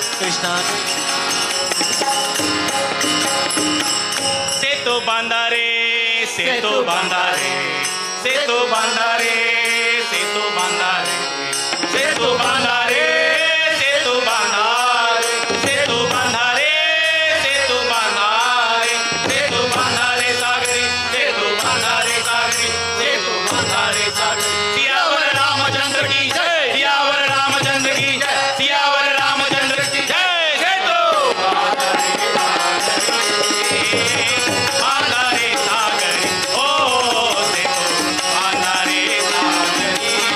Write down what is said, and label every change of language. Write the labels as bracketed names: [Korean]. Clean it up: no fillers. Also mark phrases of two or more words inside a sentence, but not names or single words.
[Marathi] कृष्ण सेतू बांधारे सेतू बांधारे सेतू बांधारे सेतू बांधारे सेतू बांधारे सेतू बांधारे सेतू बांधारे सेतू बांधारे सेतू बांधारे सागरी सेतू बांधारे सागरी सेतू बांधारे सागरी [Hindi] सियावर रामचंद्र की जय सियावर रामचंद्र की जय सियावर रामचंद्र की जय [Marathi] सेतू बांधारे सागरी ओ सेतू बांधारे सागरी